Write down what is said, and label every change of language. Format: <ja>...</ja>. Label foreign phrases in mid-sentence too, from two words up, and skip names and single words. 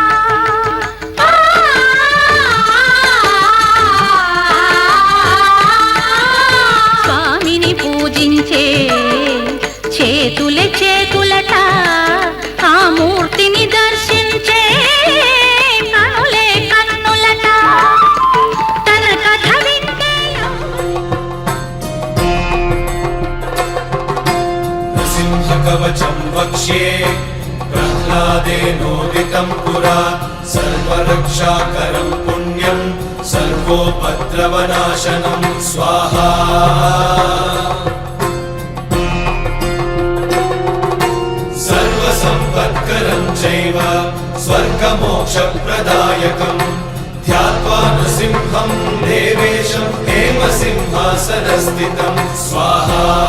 <te>స్వామిని పూజించే చేతుల చేతులట ఆ మూర్తిని దర్శించే కనులే కన్నులట. తన కథ వింటే</te> <sa>नृसिंह कवचम् वक्ष्ये प्रह्लादेनोदित शोभितं पुरा सर्वरक्षाकरं पुण्यं सर्वोपद्रवनाशनं स्वाहा सर्वसम्पत्करं चैव स्वर्गमोक्षप्रदायकं ध्यात्वा नृसिंहं देवेशं हेमसिंहासनस्थितं स्वाहा</sa>